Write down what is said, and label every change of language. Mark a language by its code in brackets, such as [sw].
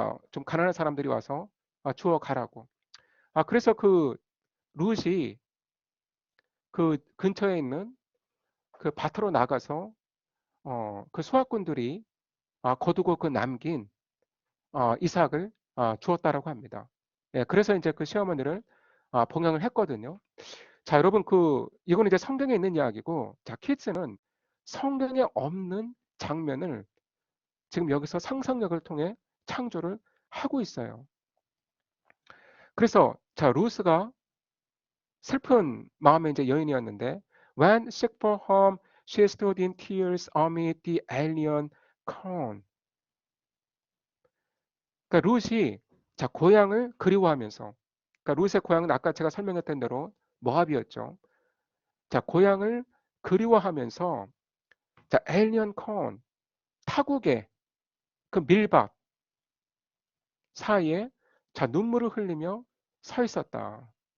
[ko] 좀 가난한 사람들이 와서 주워 가라고. 그래서 그 룻이 그 근처에 있는 그 밭으로 나가서 그 수확꾼들이 거두고 그 남긴 이삭을 주었다라고 합니다. 예, 그래서 이제 그 시어머니를 봉양을 했거든요. 자, 여러분 이거는 이제 성경에 있는 이야기고, 자, 키즈는 성경에 없는 장면을 지금 여기서 상상력을 통해 창조를 하고 있어요. 그래서 자, 루스가 슬픈 마음의 이제 여인이었는데 [en] when sick for home she stood in tears amid the alien crown. [ko] 그러니까 룻이 자 고향을 그리워하면서 그러니까 룻의 고향은 아까 제가 설명했던 대로 모압이었죠. 자 고향을 그리워하면서 자 [en] alien crown [ko] 타국의 그 밀밭 사이에 자 눈물을 흘리며 서 있었다.